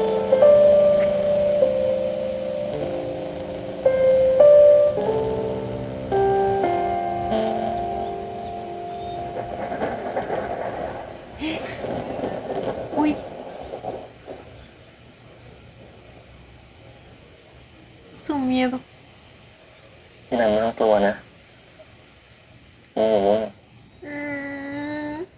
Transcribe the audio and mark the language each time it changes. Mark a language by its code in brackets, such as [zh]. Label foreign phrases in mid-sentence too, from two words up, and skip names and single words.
[es] Uy. Su miedo. [th] พี่นันไม่ต้องกลัวนะนี่อยู่นี่ Mm.